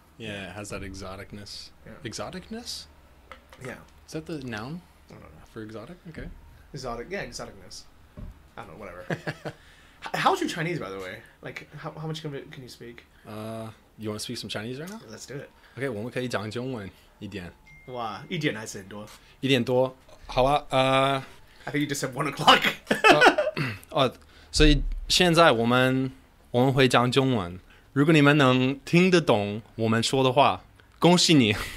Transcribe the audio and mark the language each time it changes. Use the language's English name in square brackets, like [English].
[English] Yeah, it has that exoticness. Yeah. Exoticness? Yeah. Is that the noun I don't know. for exotic? Okay. Exoticness. I don't know, whatever. How's your Chinese, by the way? Like, how much can you speak? You want to speak some Chinese right now? Let's do it. [Chinese] Okay, 我们可以讲中文一点。哇，一点还是很多。一点多。好啊， [English] I think you just said 1 o'clock. [Chinese] 所以现在我们会讲中文。如果你们能听得懂我们说的话，恭喜你。